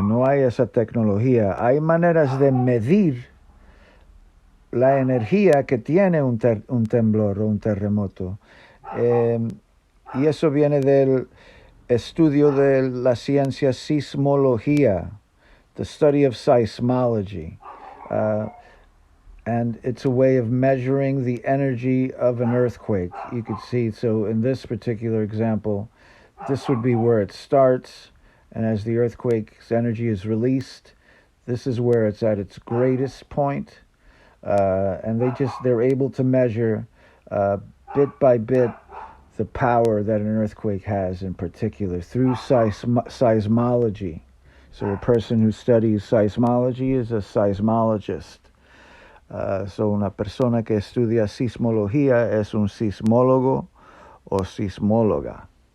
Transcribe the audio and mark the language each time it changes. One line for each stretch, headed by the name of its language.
Spanish: No hay esa tecnología. Hay maneras de medir la energía que tiene un temblor o un terremoto. Y eso viene del estudio de la ciencia sismología,
English: the study of seismology. And it's a way of measuring the energy of an earthquake. You could see, so in this particular example, this would be where it starts, and as the earthquake's energy is released, this is where it's at its greatest point. And they're able to measure bit by bit the power that an earthquake has in particular through seismology. So a person who studies seismology is a seismologist.
Spanish: So una persona que estudia sismología es un sismólogo o sismóloga.